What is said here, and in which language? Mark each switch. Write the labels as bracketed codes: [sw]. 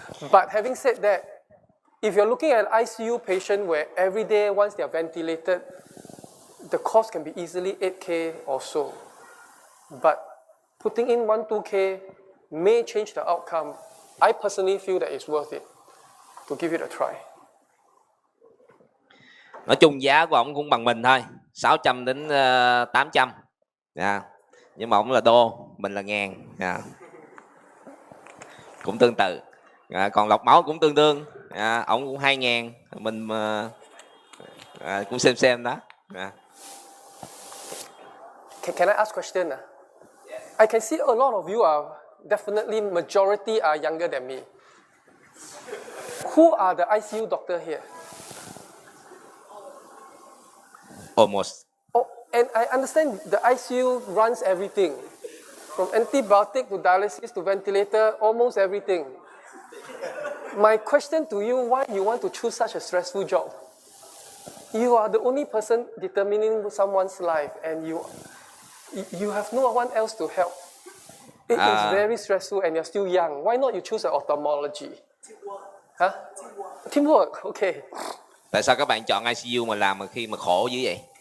[en] But having said that, if you're looking at an ICU patient where every day once they're ventilated, the cost can be easily 8K or so. But putting in 1-2K may change the outcome. I personally feel that it's worth it to give it a try. [vi] Nói chung giá của ông cũng bằng mình thôi, 600 đến 800. Nhưng mà ông là đô, mình là ngàn. Cũng tương tự. Còn lọc máu cũng tương đương. Ông cũng 2.000, mình cũng xem đó. [en] Can I ask question? I can see a lot of you are definitely majority are younger than me. Who are the ICU doctor here? Almost. Oh, and I understand the ICU runs everything. From antibiotic to dialysis to ventilator, almost everything. My question to you, why you want to choose such a stressful job? You are the only person determining someone's life and you have no one else to help. It is very stressful and you're still young. Why not you choose an ophthalmology? Huh? Teamwork, okay. [vi] Tại sao các bạn chọn ICU mà làm khi mà khổ dữ vậy?